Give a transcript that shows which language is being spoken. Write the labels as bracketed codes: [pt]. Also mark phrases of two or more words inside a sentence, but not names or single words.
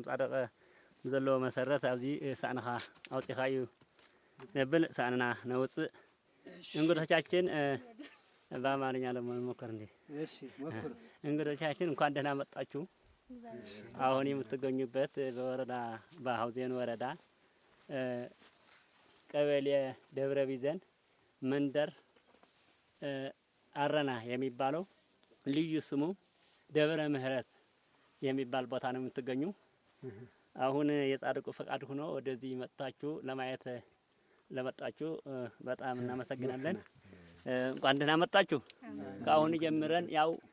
[ti] ጻድቕ ዘለዎ መሰረት ኣብዚ ሳእንኻ ኣውፂኻ እዩ ነብል ሳእንና ነውፅእ [am] እንግዶቻችን በአማርኛ ለመሞከር እንዴ እንግዶቻችን እንኳን ደህና መጣችሁ። አሁን የምትገኙበት በወረዳ በሐውዜን ወረዳ ቀበሌ ደብረ ቢዘን መንደር አረና የሚባለው ልዩ ስሙ ደብረ ምህረት የሚባል ቦታ ነው የምትገኙ። አሁን የጻድቁ ፈቃድ ሆኖ ወደዚህ መጥታችሁ ለማየት ለመጣችሁ በጣም እናመሰግናለን። እንኳን ደህና መጣችሁ። ከአሁን ጀምረን ያው